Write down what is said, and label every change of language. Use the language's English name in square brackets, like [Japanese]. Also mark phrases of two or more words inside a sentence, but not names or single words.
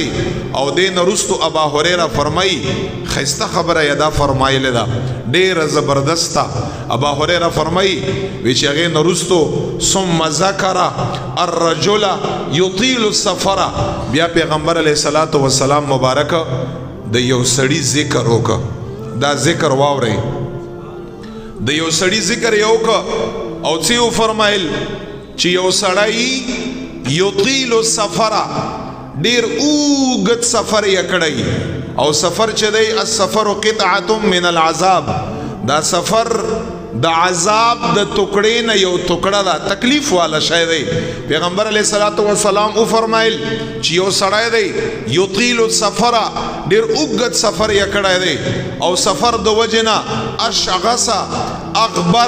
[Pashto] او دین رستو ابا هريره فرمایي خسته خبره یدا فرمایله ده ډیره زبردسته. ابا هريره فرمایي وی چې هغې نه رستو [Arabic] ثم ذکر الرجل یطیل السفر. [Pashto] بیا پیغمبر [Arabic] علیہ الصلوۃ والسلام [Pashto] مبارک د یو سړي ذکر وکړه. دا ذکر واورئ د یو سړي ذکر یې وکړه او څه فرمایل چې یو سړی [Arabic] یطیل السفر [Pashto] ډیر اوږد سفر یې کړی او سفر چې دی [Arabic] السفر قطعه من العذاب. [Pashto] دا سفر د عذاب د ټوکړې نه یو ټوکړه ده تکلیف والا شی دی. پیغمبر [Arabic] علیہ الصلوۃ والسلام [Pashto] او فرمایل چې یو سړی دی [Arabic] یطیل السفر [Pashto] ډیر اوږد سفر یې کړی دی او سفر د وجه نه [Arabic] اشعث اغبر.